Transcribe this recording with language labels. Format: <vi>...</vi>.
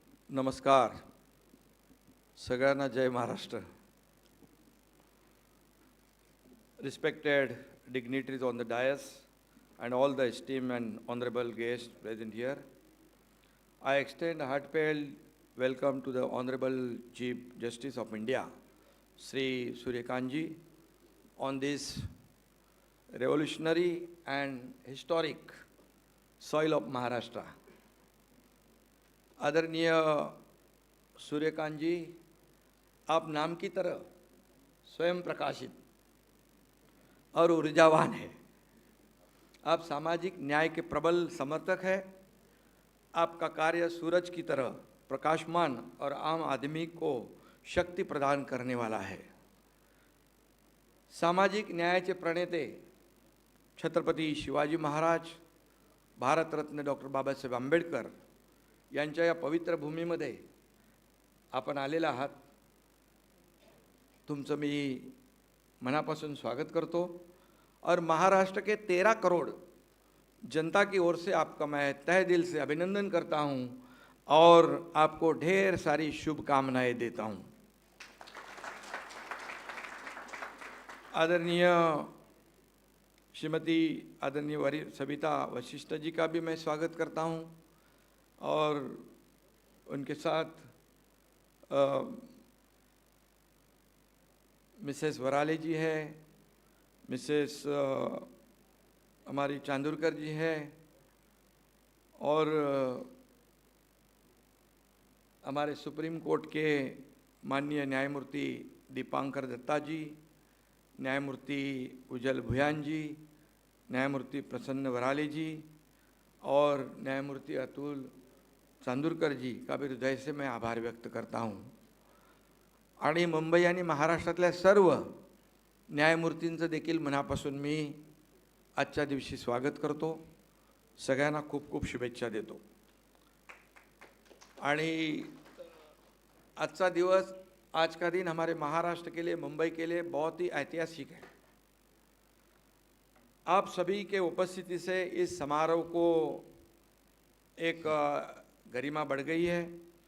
<mr>नमस्कार, सगळ्यांना जय Maharashtra.</mr> <en>Respected dignitaries on the dais and all the esteemed and honorable guests present here, I extend a heartfelt welcome to the Honorable Chief Justice of India, Sri Suryakanji, on this revolutionary and historic soil of Maharashtra.</en> <hi>आदरणीय सूर्यकांत जी, आप नाम की तरह स्वयं प्रकाशित और ऊर्जावान है। आप सामाजिक न्याय के प्रबल समर्थक हैं। आपका कार्य सूरज की तरह प्रकाशमान और आम आदमी को शक्ति प्रदान करने वाला है।</hi> <mr>सामाजिक न्यायाचे प्रणेते छत्रपती शिवाजी महाराज, भारतरत्न डॉक्टर बाबासाहेब आंबेडकर यांच्या या पवित्र भूमीमध्ये आपण आलेला आहात। तुमचं मी मनापासून स्वागत करतो</mr> <hi>और महाराष्ट्र के 13 करोड़ जनता की ओर से आपका मैं तहे दिल से अभिनंदन करता हूं और आपको ढेर सारी शुभकामनाएं देता हूं। आदरणीय श्रीमती आदरणीय सविता वशिष्ठ जी का भी मैं स्वागत करता हूं और उनके साथ मिसेस वराले जी है, मिसेस हमारी चांदुरकर जी है और हमारे सुप्रीम कोर्ट के माननीय न्यायमूर्ति दीपांकर दत्ता जी, न्यायमूर्ति उज्जवल भुयान जी, न्यायमूर्ति प्रसन्न वराले जी और न्यायमूर्ति अतुल चांदुरकर जी का भी हृदय से मैं आभार व्यक्त करता हूं।</hi> <mr>आणि मुंबई आणि महाराष्ट्रातल्या सर्व न्यायमूर्तींचं देखील मनापासून मी आजच्या दिवशी स्वागत करतो। सगळ्यांना खूप खूप शुभेच्छा देतो। आणि आज का दिवस,</mr> <hi>आज का दिन हमारे महाराष्ट्र के लिए, मुंबई के लिए बहुत ही ऐतिहासिक है। आप सभी के उपस्थिति से इस समारोह को एक गरिमा बढ़ गई है।</hi>